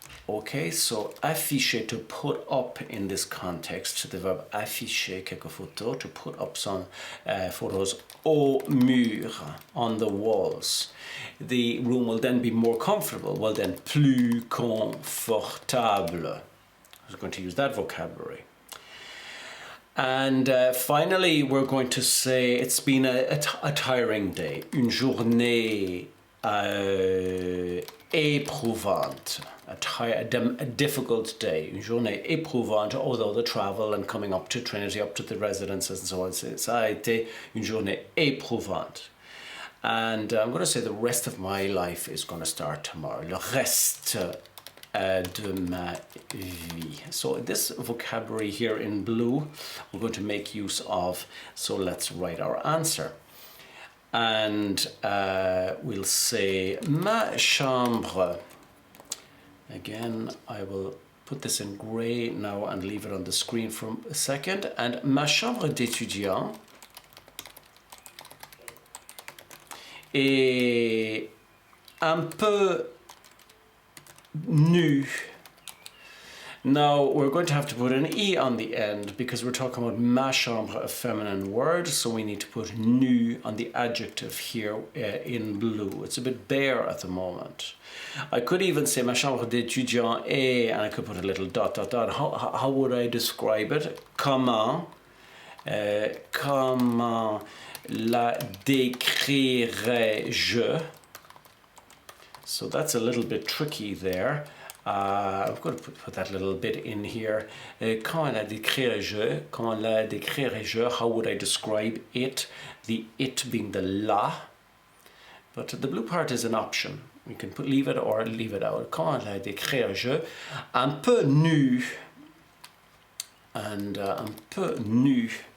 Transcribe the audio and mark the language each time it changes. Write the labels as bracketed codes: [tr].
[en] Okay, so afficher, to put up in this context, the verb [fr] afficher quelques photos, [en] to put up some photos [fr] au mur, [en] on the walls. The room will then be more comfortable, well then [fr] plus confortable. [en] I was going to use that vocabulary. And finally, we're going to say it's been a tiring day. [fr] Une journée éprouvante. [en] A difficult day. [fr] Une journée éprouvante, [en] although the travel and coming up to Trinity, up to the residences and so on. [fr] Ça a été une journée éprouvante. [en] And I'm going to say the rest of my life is going to start tomorrow. [fr] Le reste de ma vie. [en] So this vocabulary here in blue we're going to make use of. So let's write our answer. And we'll say ma chambre. Again, I will put this in gray now and leave it on the screen for a second. [fr] And ma chambre d'étudiant est un peu nu. [en] Now we're going to have to put an E on the end because we're talking about ma chambre, a feminine word, so we need to put nu on the adjective here in blue. It's a bit bare at the moment. I could even say [fr] ma chambre d'étudiant est, [en] and I could put a little dot, dot, dot. How would I describe it? [fr] Comment la décrirais-je? [en] So that's a little bit tricky there. I'm going to put that little bit in here. [fr] Comment la décrirais-je? Comment la décrirais-je? [en] How would I describe it? The it being the la. But the blue part is an option. We can leave it or leave it out. [fr] Comment la décrirais-je? Un peu nu. And un peu nu.